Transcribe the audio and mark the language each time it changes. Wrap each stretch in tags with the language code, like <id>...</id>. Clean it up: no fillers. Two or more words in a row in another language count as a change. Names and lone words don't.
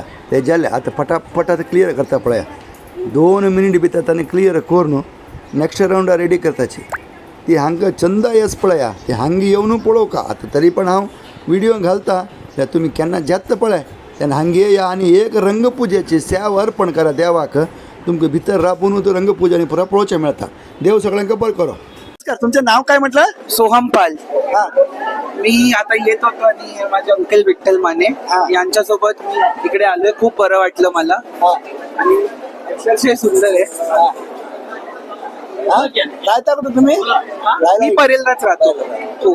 <kok>ते जालें आतां पटापट आतां क्लियर करता पळया 2 मिनिट भितर ताणें क्लियर करून</kok> <en>next round ready</en> <kok>करताची ती हांगा चंद येस पळया ती हांगा येवन पळोवका आतां तरी पण हांव व्हिडिओ घालता जाल्यार तुमी केन्ना जेत्ता पळय तेन्ना हांगा येया आनी एक रंगपुजेची सेवा अर्पण करा देवाक तुमकां भितर राबून तो रंगपुजा आनी पुरा पळोवचें मेळटा देव सगळ्यांक बरें करो तुमचें नांव काय म्हटलं</kok> <mr>सोहम पाल मी आता येत होतो आणि माझे अंकल विठ्ठल माने यांच्यासोबत मी इकडे आलोय खूप बरं वाटलं मला आणि अक्षरशः सुंदर आहे राहता कुठं तुम्ही मी परेललाच राहतो</mr>